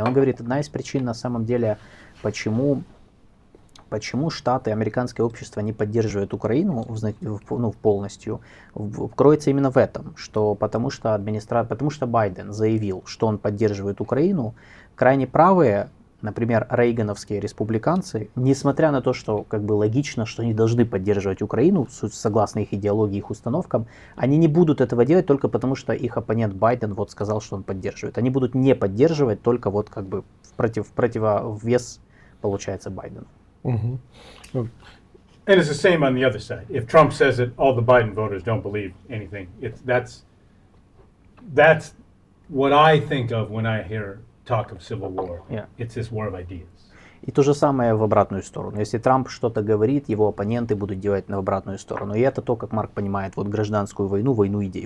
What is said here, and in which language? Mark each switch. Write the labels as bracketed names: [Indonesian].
[Russian] Он говорит, одна из причин на самом деле, почему Штаты, американское общество не поддерживает Украину полностью, кроется именно в этом, что потому что Байден заявил, что он поддерживает Украину, крайне правые, например, рейгановские республиканцы, несмотря на то, что как бы логично, что они должны поддерживать Украину, согласно их идеологии, их установкам, они не будут этого делать только потому, что их оппонент Байден вот сказал, что он поддерживает. Они будут не поддерживать только вот как бы в противовес, получается, Байдену. [English] And it's the same on the other side. If Trump says it, all the Biden voters don't believe anything. That's what I think of when I hear talk of civil war. Yeah. It's this war of ideas. [Russian] И то же самое в обратную сторону. Если Трамп что-то говорит, его оппоненты будут делать в обратную сторону. И это то, как Марк понимает вот гражданскую войну, войну идей.